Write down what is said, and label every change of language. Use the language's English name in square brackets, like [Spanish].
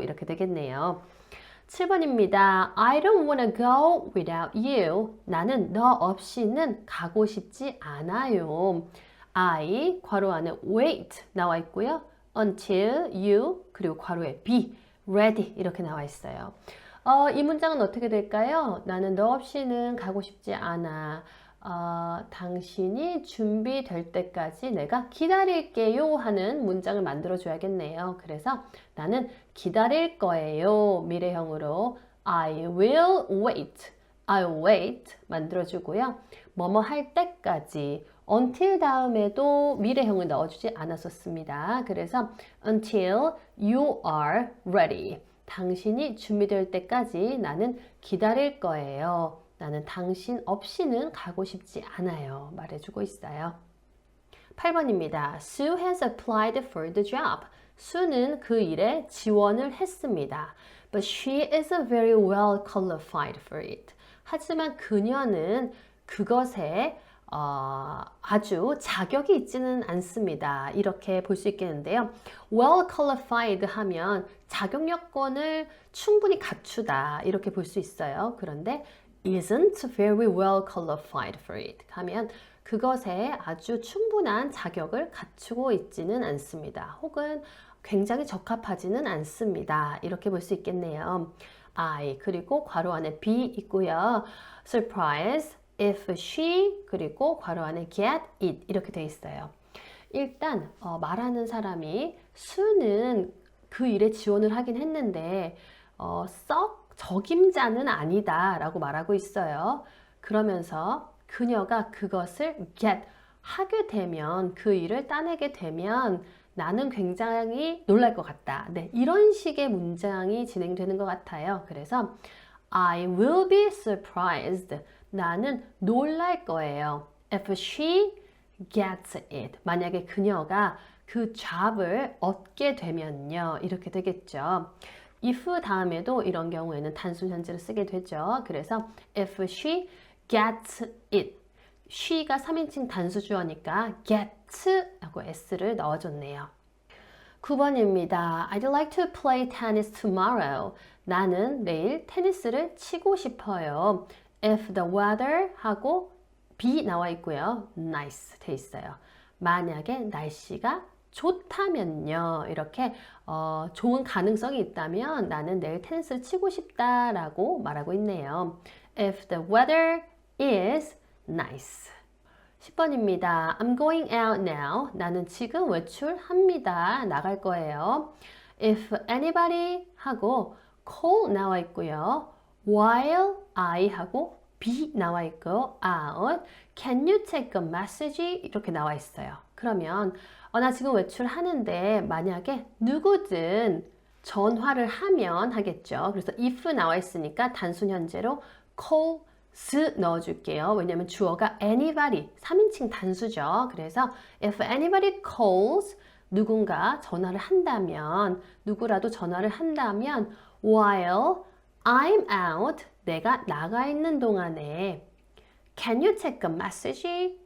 [Korean] 이렇게 되겠네요. 7번입니다. [English] I don't wanna go without you. [Korean] 나는 너 없이는 가고 싶지 않아요. I 괄호 안에 wait 나와 있고요. [English] until you [Korean] 그리고 괄호에 [English] be ready [Korean] 이렇게 나와 있어요. 이 문장은 어떻게 될까요? 나는 너 없이는 가고 싶지 않아. 당신이 준비될 때까지 내가 기다릴게요 하는 문장을 만들어 줘야겠네요. 그래서 나는 기다릴 거예요. 미래형으로 [English] I will wait. I'll wait [Korean] 만들어 주고요. 뭐뭐 할 때까지 until 다음에도 미래형을 넣어주지 않았었습니다. 그래서 [English] until you are ready. [Korean] 당신이 준비될 때까지 나는 기다릴 거예요. 나는 당신 없이는 가고 싶지 않아요. 말해주고 있어요. 8번입니다. [English] Sue has applied for the job. [Korean] 수는 그 일에 지원을 했습니다. [English] But she isn't very well qualified for it. [Korean] 하지만 그녀는 그것에 아주 자격이 있지는 않습니다. 이렇게 볼 수 있겠는데요. [English] Well qualified [Korean] 하면 자격 요건을 충분히 갖추다 이렇게 볼 수 있어요. 그런데 [English] isn't very well qualified for it [Korean] 하면 그것에 아주 충분한 자격을 갖추고 있지는 않습니다. 혹은 굉장히 적합하지는 않습니다. 이렇게 볼 수 있겠네요. I 그리고 괄호 안에 be 있고요. [English] Surprise if she [Korean] 그리고 괄호 안에 [English] get it [Korean] 이렇게 돼 있어요. 일단 말하는 사람이 수는 그 일에 지원을 하긴 했는데 썩 적임자는 아니다 라고 말하고 있어요. 그러면서 그녀가 그것을 get 하게 되면 그 일을 따내게 되면 나는 굉장히 놀랄 것 같다. 네, 이런 식의 문장이 진행되는 것 같아요. 그래서 [English] I will be surprised. [Korean] 나는 놀랄 거예요. [English] If she gets it. [Korean] 만약에 그녀가 그 job을 얻게 되면요. 이렇게 되겠죠. if 다음에도 이런 경우에는 단순 현재를 쓰게 되죠. 그래서 [English] if she gets it. [Korean] she가 3인칭 단수주어니까 get 하고 s를 넣어줬네요. 9번입니다. [English] I'd like to play tennis tomorrow. [Korean] 나는 내일 테니스를 치고 싶어요. [English] If the weather [Korean] 하고 be 나와 있고요. nice 돼 있어요. 만약에 날씨가 좋다면요. 이렇게 좋은 가능성이 있다면 나는 내일 테니스를 치고 싶다라고 말하고 있네요. [English] If the weather is nice. [Korean] 10번입니다. [English] I'm going out now. [Korean] 나는 지금 외출합니다. 나갈 거예요. [English] If anybody [Korean] 하고 call 나와 있고요. [English] While I [Korean] 하고 be 나와 있고 out. [English] Can you take a message? [Korean] 이렇게 나와 있어요. 그러면 나 지금 외출하는데 만약에 누구든 전화를 하면 하겠죠. 그래서 if 나와 있으니까 단순 현재로 calls 넣어줄게요. 왜냐하면 주어가 anybody 3인칭 단수죠. 그래서 [English] if anybody calls [Korean] 누군가 전화를 한다면 누구라도 전화를 한다면 [English] while I'm out [Korean] 내가 나가 있는 동안에 [English] Can you take a message?